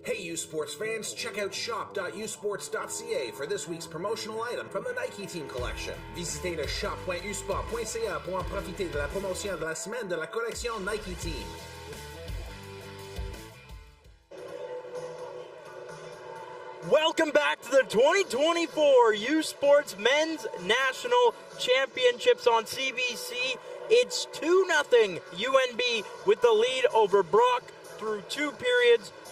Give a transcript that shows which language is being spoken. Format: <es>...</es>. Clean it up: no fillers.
<en>U Sports fans, check out shop.usports.ca for this week's promotional item from the Nike Team Collection.</en> <fr>Visitez le shop.usport.ca pour en profiter de la promotion de la semaine de la collection Nike Team.</fr> <en>Welcome back to the 2024 U Sports Men's National Championships on CBC. It's 2-0 UNB with the lead over Brock through 2 periods.</en>